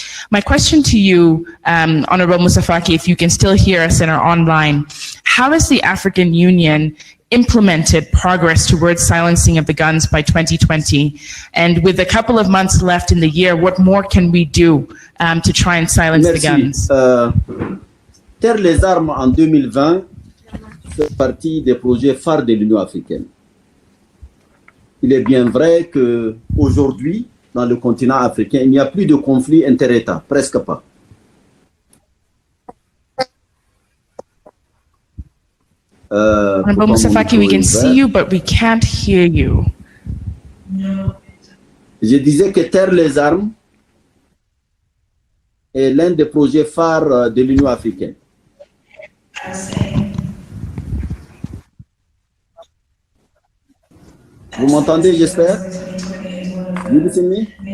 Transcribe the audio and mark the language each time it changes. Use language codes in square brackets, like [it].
[en] My question to you, Honorable Moussa Faki, if you can still hear us and are online, how has the African Union implemented progress towards silencing of the guns by 2020? And with a couple of months left in the year, what more can we do to try and silence the guns? [fr] Taire les armes en 2020 fait partie des projets phares de l'Union africaine. Il est bien vrai qu'aujourd'hui, dans le continent africain, il n'y a plus de conflits inter-États, presque pas. [en] Honorable Moussa Faki, we can see you, but we can't hear you. [fr] Je disais que Taire les armes est l'un des projets phares de l'Union africaine. Vous m'entendez, j'espère? [en] You listen me?